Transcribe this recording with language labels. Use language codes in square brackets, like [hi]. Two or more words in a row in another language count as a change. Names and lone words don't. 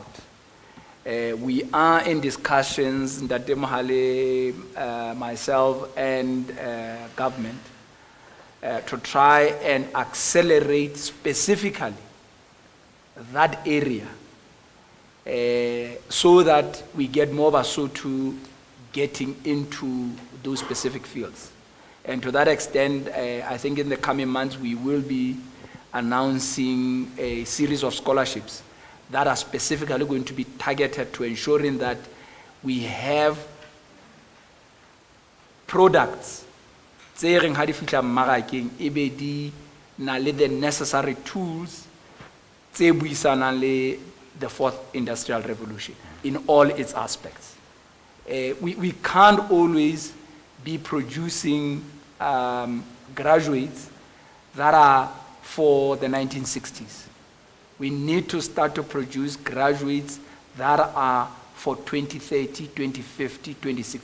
[en] We are in discussions, Ndate Mohale, myself, and government to try and accelerate specifically that area so that we get more Basotho getting into those specific fields. And to that extent, I think in the coming months we will be announcing a series of scholarships that are specifically going to be targeted to ensuring that we have products [st] tse reng ha di fihla mmarakeng e be di na le [en] the necessary tools [st] tse buisanang le [en] the fourth industrial revolution in all its aspects. We can't always be producing graduates that are for the 1960s. We need to start to produce graduates that are for 2030, 2050, 2060.